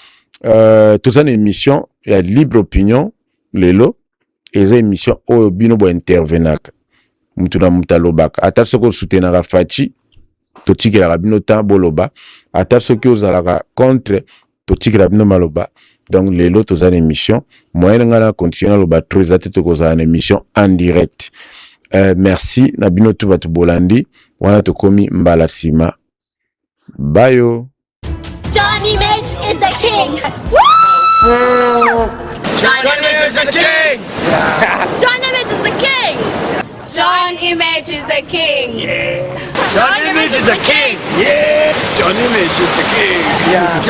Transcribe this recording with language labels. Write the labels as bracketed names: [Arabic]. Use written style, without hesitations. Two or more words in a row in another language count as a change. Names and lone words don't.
[Lingala] tozana émission ya [French] libre opinion [Lingala] lelo eza émission oyo bino bo intervenaka mutu na mutalobaka ata soko soutenaka Fachi to tikela bino ta boloba ata soki ozalaka contre to tikela bino maloba donc lelo tozana émission moyen ngala continuer loba trois ate to kozana émission [French] en direct [Lingala] merci na bino tu batu bolandi wana to komi mbala sima bayo. [English] Johnny Mitch is the king. Woo! Johnny Mitch is the king. Johnny Mitch is the king. Johnny John Image is the king. Yeah. John Image is the king. Yeah. John Image is the king. Yeah.